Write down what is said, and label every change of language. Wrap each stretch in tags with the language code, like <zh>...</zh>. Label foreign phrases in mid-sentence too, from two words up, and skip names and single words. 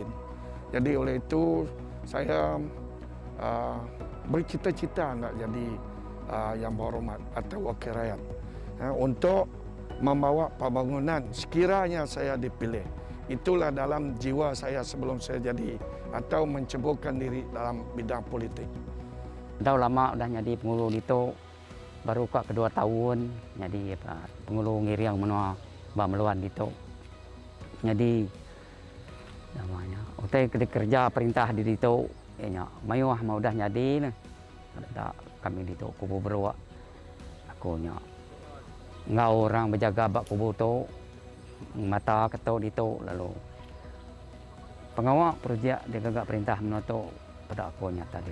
<ms>Jadi oleh itu saya bercita-cita nak jadi yang berhormat atau wakil rakyat untuk membawa pembangunan sekiranya saya dipilih. Itulah dalam jiwa saya sebelum saya jadi atau menceburkan diri dalam bidang politik.</ms> <iba>Dah lama dah jadi pengulu itu, baru kak kedua tahun jadi pengulu ngiriang menua meluan itu. Jadi namanya, utai kerja perintah di itu, ya mayuah mau dah jadi, ada kami di itu kubu berwa, aku nya ngau orang berjaga bak kubu tu, mata ketuk di itu lalu pengawal projek dia gagak perintah menua pada aku nya tadi.</iba>